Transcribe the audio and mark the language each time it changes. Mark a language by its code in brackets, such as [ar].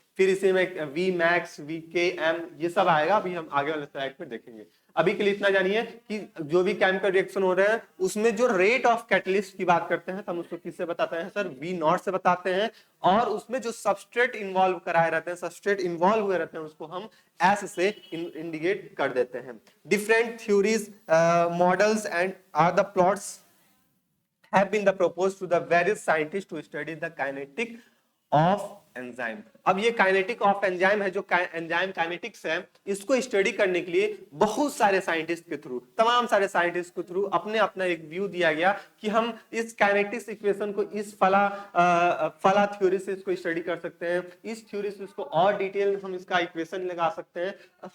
[hi] फिर इसी में V मैक्स, V के M ये सब आएगा, अभी हम आगे वाले स्लाइड पे देखेंगे। अभी के लिए इतना जानिए कि जो भी केमिकल रिएक्शन हो रहे हैं उसमें जो रेट ऑफ कैटलिस्ट की बात करते हैं तो हम उसको किससे बताते हैं सर, V नॉट से बताते हैं, और उसमें जो सबस्ट्रेट इन्वॉल्व कराए रहते हैं, सबस्ट्रेट इन्वॉल्व हुए रहते हैं, उसको हम S से इंडिकेट कर देते हैं। [en] Different theories, models and are the plots have been proposed to the various scientists to study the kinetic of enzyme। [hi] अब ये काइनेटिक ऑफ एंजाइम है, जो एंजाइम काइनेटिक्स है, इसको स्टडी करने के लिए बहुत सारे साइंटिस्ट के थ्रू, तमाम सारे साइंटिस्ट के थ्रू अपने अपना एक व्यू दिया गया कि हम इस काइनेटिक्स इक्वेशन को इस फला थ्योरी से इसको स्टडी कर सकते हैं, इस थ्योरी से इसको और डिटेल हम इसका इक्वेशन लगा सकते हैं।